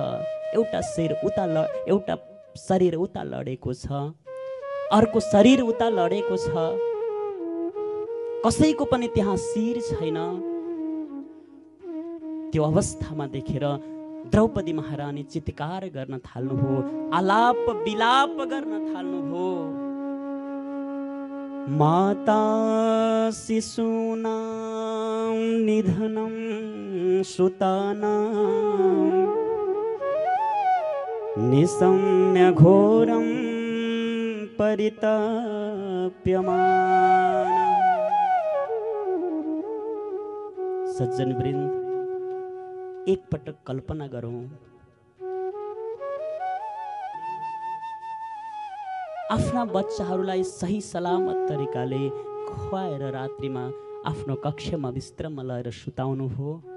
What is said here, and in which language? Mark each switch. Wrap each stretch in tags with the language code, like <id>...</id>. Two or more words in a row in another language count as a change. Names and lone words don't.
<ne>एउटा शिर उता, एउटा शरीर उता लडेको छ, अर्को शरीर उता लडेको छ। कसैको पनि त्यहाँ शिर छैन। त्यो अवस्थामा देखेर द्रौपदी महारानी चित्कार गर्न थाल्नुभयो, आलाप विलाप गर्न थाल्नुभयो।</ne> <sa>माता शिशूनां निधनं सुतानां निशम्य घोरं परिताप्यमाना।</sa> <ne>सज्जन वृन्द, एक पटक कल्पना गरौं, आफ्ना बच्चाहरूलाई सही सलामत तरिकाले खुवाएर रात्रिमा आफ्नो कक्षमा बिस्तरमा लगेर सुताउनु हो।</ne>